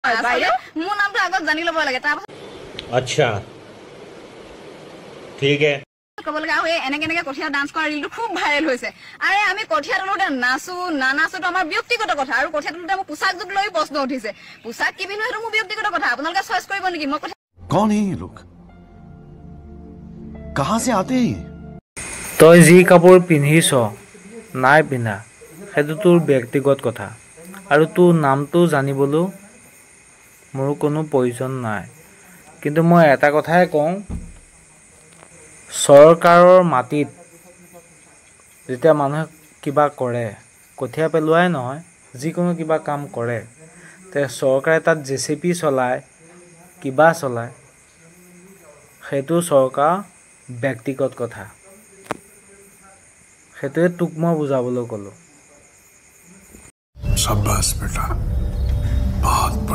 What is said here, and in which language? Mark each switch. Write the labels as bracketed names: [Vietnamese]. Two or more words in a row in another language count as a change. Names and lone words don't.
[Assamese] মোৰ নামটো আগত জানি ল'ব লাগে তাৰপাছত [Hindi] अच्छा ठीक है [Assamese] ক'ব লাগে আৰু এনেকে কঠিয়া ডান্স কৰা ৰিলটো খুব ভাইৰেল হৈছে আৰে আমি কঠিয়া তোলোতে নাচো নানাচোটো আমাৰ ব্যক্তিগত কথা আৰু কঠিয়া তোলোতে মোৰ পোছাকযোগ লৈ প্ৰশ্ন উঠিছে পোছাক কি পিন্ধো সেইটো মোৰ ব্যক্তিগত কথা আপোনালোকে চইচ কৰিব নেকি মই [Hindi] कौन है ये लोग कहां से आते हैं [Assamese] তই যি কাপোৰ পিন্ধিছ নাই পিন্ধা সেইটো তোৰ ব্যক্তিগত কথা আৰু তোৰ নামটো জানিবলৈ মোৰ কোনো প্ৰয়োজন নাই কিন্তু মই এটা কথাই কওঁ চৰকাৰৰ মাটিত যেতিয়া মানুহে কিবা কৰে কঠিয়া পেলোৱাই নহয় যিকোনো কিবা কাম কৰে তে চৰকাৰে তাত জেচিপি চলায় কিবা চলায় সেইটো চৰকাৰ ব্যক্তিগত কথা সেইটোৱে তোক মই বুজাবলৈ ক'লোঁ [Hindi] शाबाश बेटा बहुत